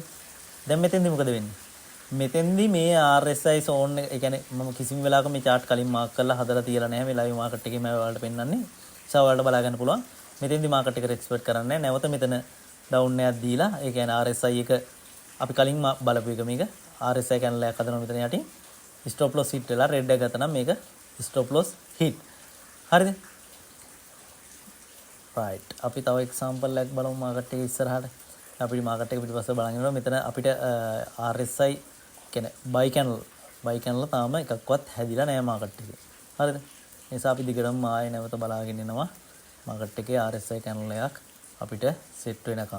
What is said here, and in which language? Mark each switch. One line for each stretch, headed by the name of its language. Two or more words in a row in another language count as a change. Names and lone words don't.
Sinhala: දැන් මෙතෙන්දි මොකද වෙන්නේ? මෙතෙන්දි මේ
English: RSI zone
Sinhala: එක, ඒ කියන්නේ මම කිසිම වෙලාවක මේ chart කලින් මාක් කරලා හදලා තියලා නැහැ. මේ
English: live market
Sinhala: එකේ මම ඔයාලට පෙන්නන්නේ. ඒසාව ඔයාලට බලා ගන්න පුළුවන්. මෙතෙන්දි market එක එක්ස්පෙක්ට් කරන්නේ නැවත මෙතන down එකක් දීලා, ඒ කියන්නේ RSI එක අපි කලින් බලපු එක මේක
English: RSI candle
Sinhala: එකක් හදනවා මෙතන යටින්.
English: stop loss hit වෙලා red
Sinhala: එක ගත්තා නම් මේක
English: stop loss hit.
Sinhala: හරිද? right. අපි තව example එකක් බලමු market එක ඉස්සරහට. අපිට market එක පිටිපස්ස බලන් ඉන්නවා. මෙතන අපිට RSI කියන්නේ
English: buy candle
Sinhala: තාම එකක්වත් හැදිලා නැහැ market එකේ. හරිද? ඒ නිසා අපි දිගටම ආයෙ නැවත බලාගෙන ඉනවා market එකේ
English: RSI candle
Sinhala: එකක් අපිට set වෙනකම්.